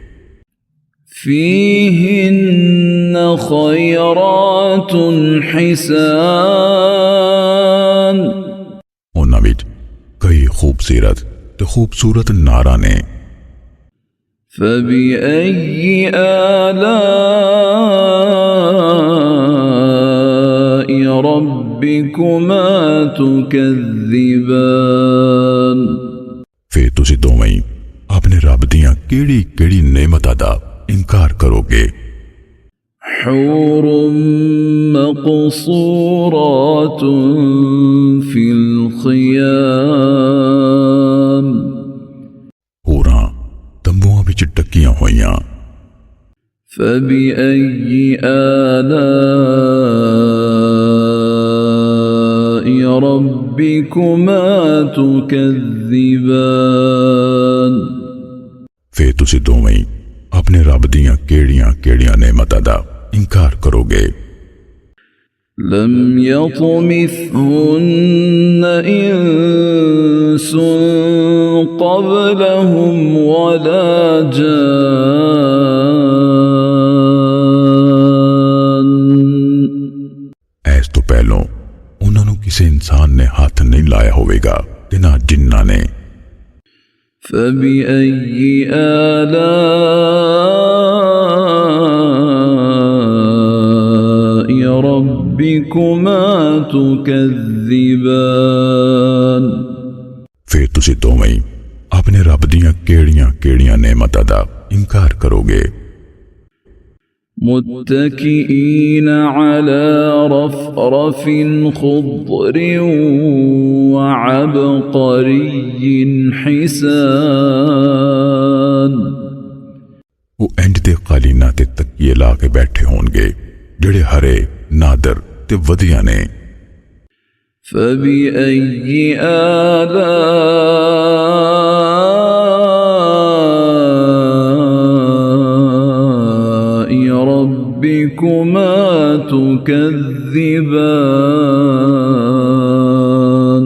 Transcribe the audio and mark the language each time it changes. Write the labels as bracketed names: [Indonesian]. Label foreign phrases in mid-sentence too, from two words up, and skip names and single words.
[Arabic] فيهن خيرات حسان [Punjabi] اوہناں وچ کئی خوبصورت تے خوبصورت نارا نے. [Arabic] فبأي آلاء ربكما تكذبان [Punjabi] فیر تسی دوویں ہی اپنے رب دیاں کیہڑی کیہڑی نعمتاں دا انکار کروگے. [Arabic] حور مقصورات في الخيام [Punjabi] حوراں تمبواں وچ ٹکیاں ہوئیاں. [Arabic] فبأي آلاء ربكما تكذبان [Punjabi] فیر تسی دوویں ہی اپنے رب دیاں کیہڑیاں کیہڑیاں نعمتاں دا انکار کروگے. [Arabic] لم يطمثهن إنس قبلهم ولا جان [Punjabi] ایس تو پہلوں اوہناں نوں کسی انسان نے ہاتھ نہیں لایا ہووےگا تے نہ جناں نے. [Arabic] فبأي آلاء ربكما تكذبان [Punjabi] فیر تسی دوویں ہی اپنے رب دیاں کیہڑیاں کیہڑیاں نعمتاں دا انکار کروگے. [Arabic] متكئين على رفرف خضر وعبقري حسان [Punjabi] وہ اینج دے قالیناں تے تکیے لا کے بیٹھے ہونگے جیہڑے ہرے نادر تے ودھیا نے. [Arabic] فبأي آلاء ربكما تكذبان